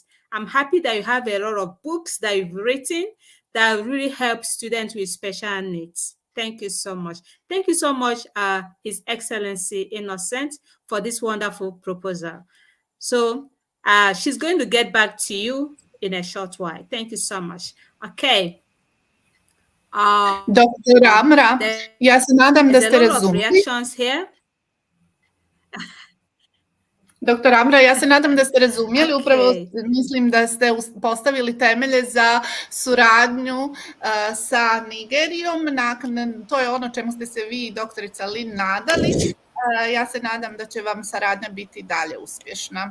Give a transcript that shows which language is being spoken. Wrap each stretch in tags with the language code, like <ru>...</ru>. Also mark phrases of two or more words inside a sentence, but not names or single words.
<en>I'm happy that you have a lot of books that you've written that really help students with special needs. Thank you so much. Thank you so much, His Excellency Innocent, for this wonderful proposal. So she's going to get back to you in a short while. Thank you so much. Okay. Dr.</en> <bs>Amra, ja se nadam da</bs> <en>There's a</en> <bs>ste</bs> <en>lot of</en> <bs>razumeli.</bs> <en>reactions here.</en> <bs>Doktor Amra, ja se nadam da ste razumjeli, upravo</bs> <en>Okay.</en> <bs>mislim da ste postavili temelje za suradnju sa Nigerijom. To je ono čemu ste se vi i doktorica Lin nadali. Ja se nadam da će vam saradnja biti dalje uspješna.</bs>